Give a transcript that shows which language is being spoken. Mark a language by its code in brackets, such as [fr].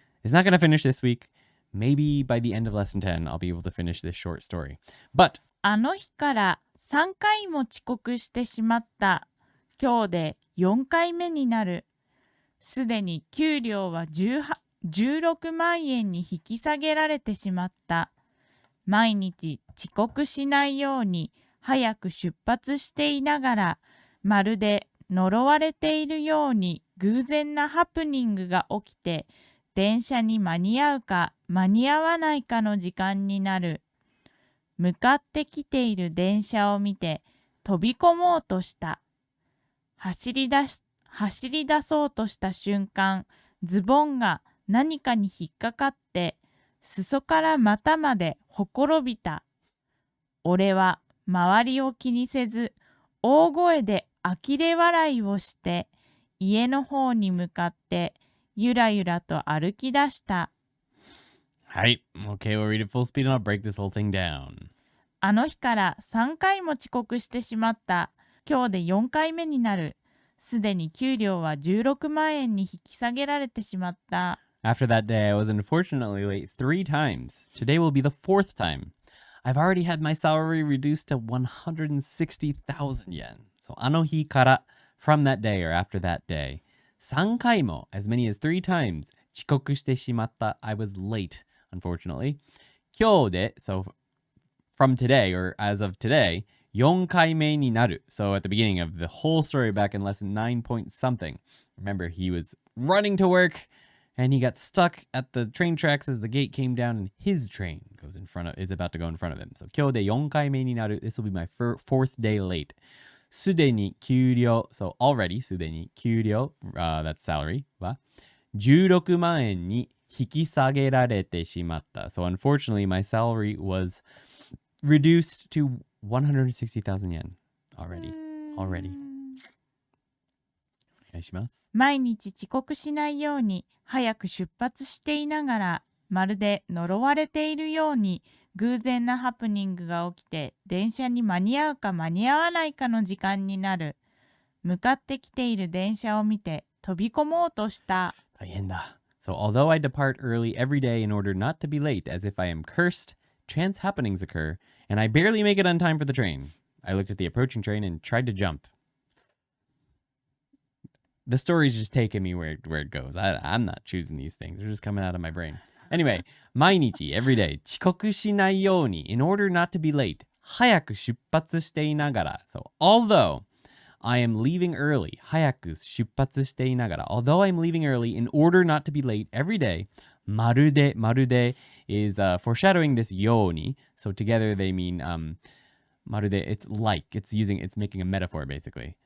[en] It's not going to finish this week. Maybe by the end of lesson 10, I'll be able to finish this short story. But [ja] あの日から3回も遅刻してしまった。今日で4回目になる。すでに給料は16万円に引き下げられてしまった。毎日遅刻しないように早く出発していながら、まるで呪われているように偶然なハプニングが起きて、電車に間に合うか間に合わないかの時間になる。向かってきている電車を見て飛び込もうとした。走り出そうとした瞬間、ズボンが何かに引っかかって、裾から股までほころびた。俺は周りを気にせず、大声で呆れ笑いをして、家の方に向かってゆらゆらと歩き出した。はい。 [en] Okay, we'll read it full speed and I'll break this whole thing down. [ja] あの日から3回も遅刻してしまった。今日で4回目になる。すでに給料は16万円に引き下げられてしまった。 [en] After that day, I was unfortunately late 3 times. Today will be the 4th time. I've already had my salary reduced to 160,000 yen. So, [ja] あの日から, [en] from that day or after that day. 3回も, as many as 3 times, [ja] 遅刻してしまった. [en] I was late, unfortunately. 今日で, so from today or as of today, [ja] 4回目になる. [en] So at the beginning of the whole story back in lesson 9 point something, remember he was running to work and he got stuck at the train tracks as the gate came down and his train is about to go in front of him. [ja] So 今日で4回目になる. [en] This will be my 4th day late. すでに給料, so already すでに給料, that's salary [ja] は16万円に引き下げられてしまった. [en] So unfortunately my salary was reduced to 160,000 yen already. [ja] お願いします。毎日遅刻しないように早く出発していながら、まるで呪われているように偶然なハプニングが起きて、電車に間に合うか間に合わないかの時間になる。向かってきている電車を見て飛び込もうとした。大変だ。 [en] So although I depart early every day in order not to be late, as if I am cursed, chance happenings occur, and I barely make it on time for the train. I looked at the approaching train and tried to jump. The story's just taking me where it goes. I'm not choosing these things. They're just coming out of my brain. Anyway, 毎日, every day, [ja] 遅刻しないように, [en] in order not to be late, [ja] 早く出発していながら. [en] So although I am leaving early, [ja] 早く出発していながら. [en] Although I'm leaving early, in order not to be late every day, まるで is foreshadowing this ように. So together they mean まるで it's like, it's making a metaphor basically.